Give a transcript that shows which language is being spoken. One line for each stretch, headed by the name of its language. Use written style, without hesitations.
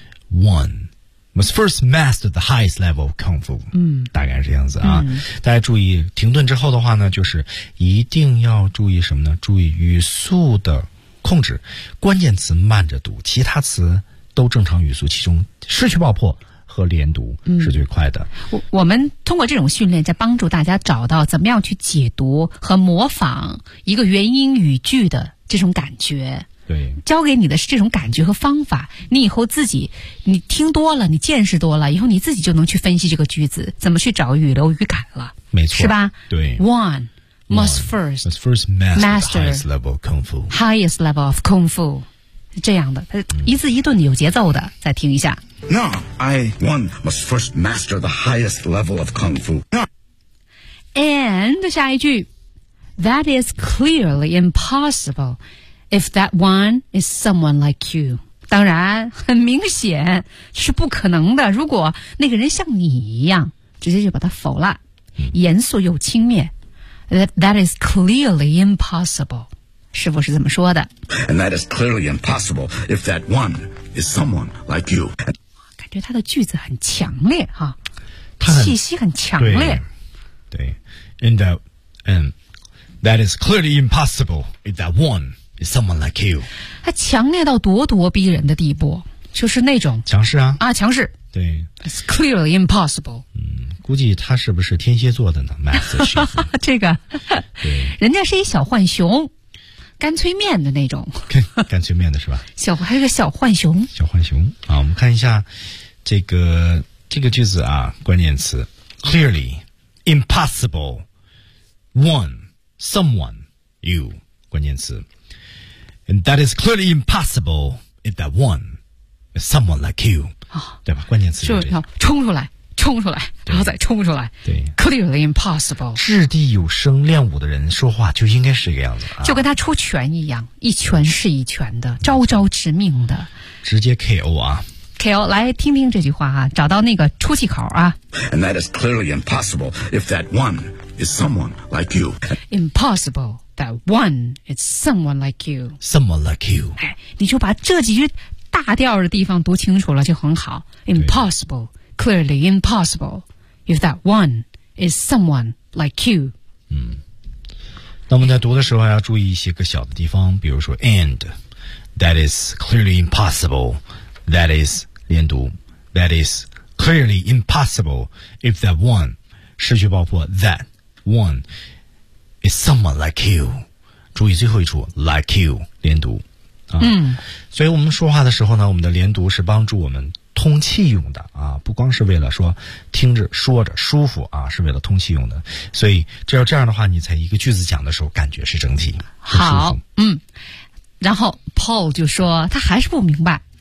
English: One must first master the highest level of kung fu. 嗯，
Chinese: 大概是这样子啊。大家注意停顿之后的话呢，就是一定要注意什么呢？注意语速的控制，关键词慢着读，其他词都正常语速，其中失去爆破和连读是最快的。我们通过这种训练在帮助大家找到怎么样去解读和模仿一个元音语句的这种感觉。对，教给你的是这种感觉和方法，你以后自己你听多了，你见识多了以后，你自己就能去分析这个句子怎么去找语流语感了。没错，是吧？对，
English: One must first master highest level of kung fu， highest level of kung fu，
Chinese: 这样的一字一顿有节奏的。再听一下。
English: No, I one must first master the highest level of kung fu. No. And
Chinese: 下一句
English: That is clearly impossible if that one is someone like you.
Chinese: 当然很明显是不可能的，如果那个人像你一样，直接就把他否了，严肃又轻蔑。
English: That is clearly impossible.
Chinese: 师父是怎么说的？
English: And that is clearly impossible if that one is someone like you.
Chinese: 觉得他的句子很强烈哈，气息很强烈。对
English: ，and that and that is clearly impossible if that one is someone like you。
Chinese: 他强烈到咄咄逼人的地步，就是那种强势啊啊强势。对
English: ，it's clearly impossible。
Chinese: 估计他是不是天蝎座的呢？Master 这个对，人家是一小浣熊。干脆面的那种。干脆面的是吧？小还有个小浣熊。小浣熊啊，我们看一下这个句子啊，关键词
English: clearly impossible one someone you
Chinese: 关键词
English: and that is clearly impossible if that one is someone like you、哦、
Chinese: 对吧？关键词就是冲出来，冲出来，然后再冲出来。对
English: ，clearly impossible。
Chinese: 掷地有声，练武的人说话就应该是这个样子、啊，就跟他出拳一样，一拳是一拳的，招招致命的，直接 KO 啊。 KO， 来听听这句话啊，找到那个出气口啊。
English: And that is clearly impossible if that one is someone like you. Impossible that one is someone like you. Someone like you。
Chinese: 哎，你就把这几句大调的地方读清楚了就很好。
English: Impossible。 Clearly impossible if that one is someone like you.
Chinese: 嗯，那我们在读的时候要注意一些个小的地方，比如说
English: and that is clearly impossible. That is
Chinese: 连读
English: that is clearly impossible if that one
Chinese: 失去爆破
English: that one is someone like you.
Chinese: 注意最后一处 like you 连读、啊、嗯，所以我们说话的时候呢，我们的连读是帮助我们通气用的啊，不光是为了说听着说着舒服啊，是为了通气用的。所以只要这样的话，你在一个句子讲的时候感觉是整体好。嗯，然后 Paul 就说他还是不明白。